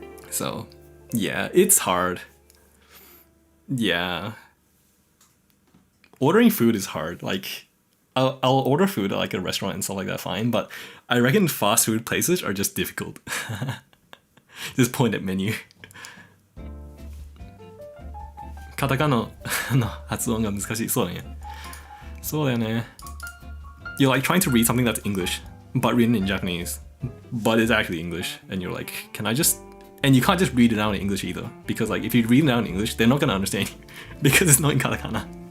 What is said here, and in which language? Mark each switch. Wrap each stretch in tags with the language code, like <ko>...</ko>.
<en>So, yeah, it's hard. Yeah. Ordering food is hard. Like, I'll order food at like a restaurant and stuff like that, fine, but I reckon fast food places are just difficult. Just point at menu.</en> <ja>カタカナの発音が難しい。そうだね。そうだよね。</ja> <en>You're like trying to read something that's English, but written in Japanese, but it's actually English, and you're like, can I just... And you can't just read it out in English either, because like if you read it out in English, they're not gonna understand you, because it's not in katakana.</en>